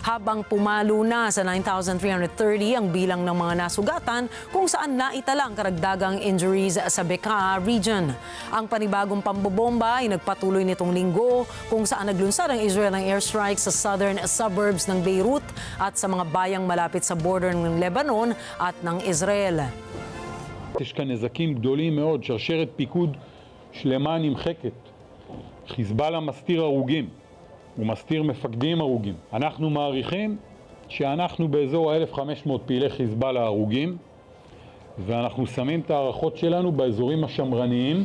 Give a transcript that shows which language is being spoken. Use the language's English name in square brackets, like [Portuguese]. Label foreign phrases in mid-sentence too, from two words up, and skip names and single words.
[Filipino] habang pumalo na sa 9,330 ang bilang ng mga nasugatan kung saan naitalang karagdagang injuries sa Bekaa region. Ang panibagong pambobomba ay nagpatuloy nitong linggo kung saan naglunsad ang Israel ng airstrikes sa [English] southern suburbs [Filipino] ng Beirut at sa mga bayang malapit sa border ng Lebanon at ng Israel. [Hebrew] יש כאן נזקים גדולים מאוד, שרשרת פיקוד שלמה נמחקת. חיזבאללה מסתיר הרוגים, הוא מסתיר מפקדים הרוגים. אנחנו מעריכים שאנחנו באזור ה-1500 פעילי חיזבאללה הרוגים, ואנחנו שמים את הערכות שלנו באזורים השמרניים.